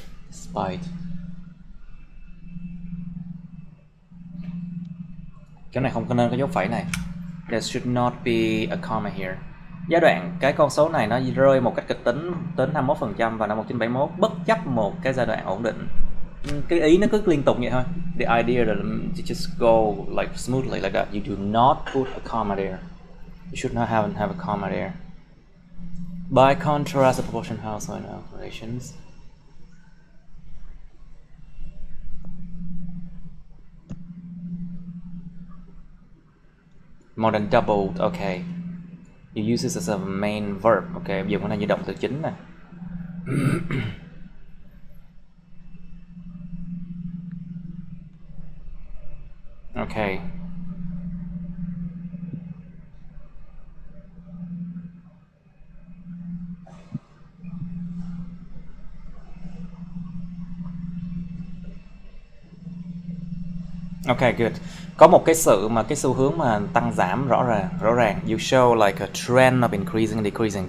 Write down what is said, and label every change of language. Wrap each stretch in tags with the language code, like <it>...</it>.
<en>Despite.</en> <vi>Cái này không có nên có dấu phẩy này.</vi> <en>There should not be a comma here.</en> <vi>Giai đoạn cái con số này nó rơi một cách kịch tính đến 51% vào năm 1971 bất chấp một cái giai đoạn ổn định. Cái ý nó cứ liên tục vậy thôi.</vi> <en>The idea that you just go like smoothly like that. You do not put a comma there. You should not have a comma there. By contrast, the proportion household operations. More than doubled, okay. You use this as a main verb, okay.</en> <vi>Dùng cái này như động từ chính nè.</vi> <en>Okay. Okay, good.</en> <vi>Có một cái sự mà cái xu hướng mà tăng giảm rõ ràng.</vi> <en>You show like a trend of increasing, decreasing.</en>